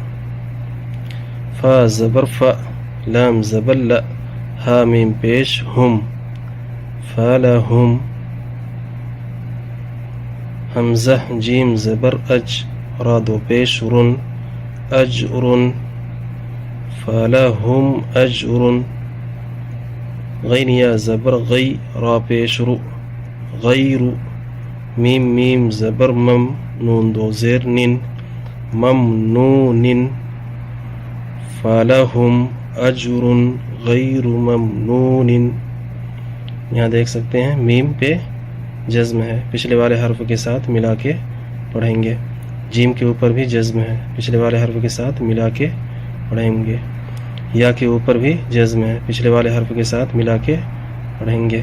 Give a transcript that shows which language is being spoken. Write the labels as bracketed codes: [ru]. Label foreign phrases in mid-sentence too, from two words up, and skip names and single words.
[ur] فا زبر فا لام زبر لا ہا میم پیش ہم فلہم حمزہ جیم زبر اج را دو پیش رن اجرن [ar] فلهم أجر [ur] غین یا زبر غی را پیش رو غیر میم میم زبر مم نون دو زیر نن [ar] ممنون فلهم اجر غیر ممنون. [ur] یہاں دیکھ سکتے ہیں میم پہ جزم ہے، پچھلے والے حرف کے ساتھ ملا کے پڑھیں گے. جیم کے اوپر بھی جزم ہے، پچھلے والے حرف کے ساتھ ملا کے پڑھیں گے. یا کے اوپر بھی جزم ہے، پچھلے والے حرف کے ساتھ ملا کے پڑھیں گے.